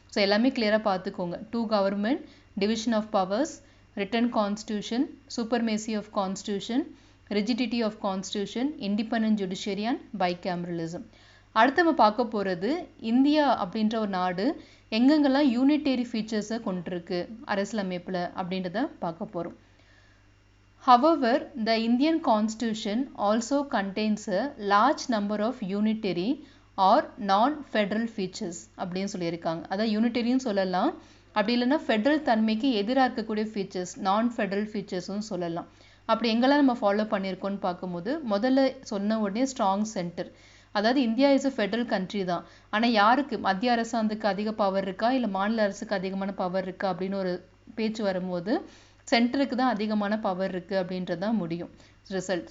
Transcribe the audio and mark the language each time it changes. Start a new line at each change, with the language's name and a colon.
Tamil: எல்லாமே கிளியராக பார்த்துக்கோங்க.
English: 2 government, division of powers, written constitution, supremacy of constitution, rigidity of constitution, independent judiciary and bicameralism.
Tamil: அடுத்து நம்ம பார்க்க போகிறது இந்தியா அப்படின்ற ஒரு நாடு எங்கெங்கெல்லாம் யூனிட்டரி ஃபீச்சர்ஸை கொண்டிருக்கு அரசியலமைப்பில் அப்படின்றத பார்க்க போகிறோம்.
English: However, the Indian Constitution also contains a large number of unitary or non-federal features
Tamil: அப்படின்னு சொல்லியிருக்காங்க. அதாவது யூனிட்டரின்னு சொல்லலாம், அப்படி இல்லைன்னா ஃபெடரல் தன்மைக்கு எதிராக இருக்கக்கூடிய ஃபீச்சர்ஸ், நான்-ஃபெடரல் ஃபீச்சர்ஸும் சொல்லலாம். அப்படி எங்கெல்லாம் நம்ம ஃபாலோ பண்ணியிருக்கோம்னு பார்க்கும்போது, முதல்ல சொன்ன உடனே ஸ்ட்ராங் சென்டர், அதாவது India
English: is a federal country
Tamil: தான். ஆனால் யாருக்கு மத்திய அரசாங்கத்துக்கு அதிக பவர் இருக்கா இல்லை மாநில அரசுக்கு அதிகமான பவர் இருக்கா அப்படின்னு ஒரு பேச்சு வரும்போது சென்டருக்கு தான் அதிகமான பவர் இருக்குது அப்படின்றது தான் முடியும் ரிசல்ட்.